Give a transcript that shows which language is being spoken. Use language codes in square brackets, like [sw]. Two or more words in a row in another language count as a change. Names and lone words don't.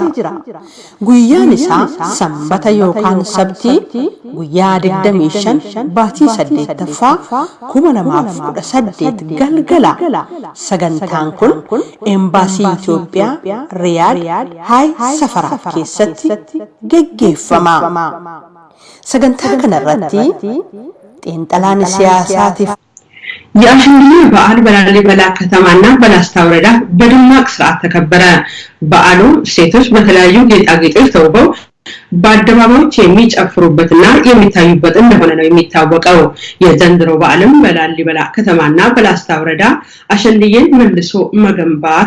[om] Guyyaan isaa Sanbata yookaan Sabtii guyyaa 25 baatii 8 kuma namaaf 18 galgala sagantaan kun embaasii Itoophiyaa Riyaad Hai Safara keessatti geggeeffama. Sagantaa kanarratti xiinxalaan siyaasaatiif [am] የአሸንድዬ በዓል በላሊበላ ከተማና በላስታ ወረዳ በደማቅ ስርዓት ተከበረ። በዓሉ ሴቶች በተለያዩ ጌጣጌጦች ተውበው በአደባባዮች የሚጨፍሩበትና የሚታዩበት እንደሆነ ነው የሚታወቀው። የዘንድሮ በዓልም በላሊበላ ከተማና በላስታ ወረዳ አሸንድዬን መልሶ መገንባት